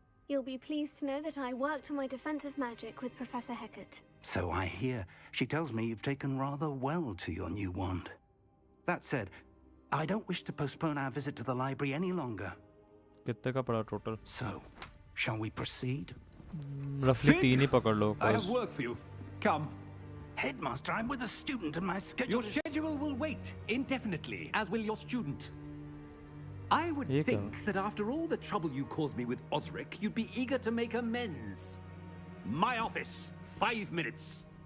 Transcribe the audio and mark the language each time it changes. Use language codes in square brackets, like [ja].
[en] You'll be pleased to know that I worked on my defensive magic with Professor Hecat. So I hear. She tells me you've taken rather well to your new wand. That said, I don't wish to postpone our visit to the library any longer. [hi] कितने का पड़ा total? [en] So, shall we proceed? [hi] Roughly 3 ही पकड़ लो. [en] I have work for you. Come. Headmaster, I'm with a student and my schedule Your schedule will wait indefinitely, as will your student. I would think that after all the trouble you caused me with Osric, you'd be eager to make amends. My office, 5 minutes.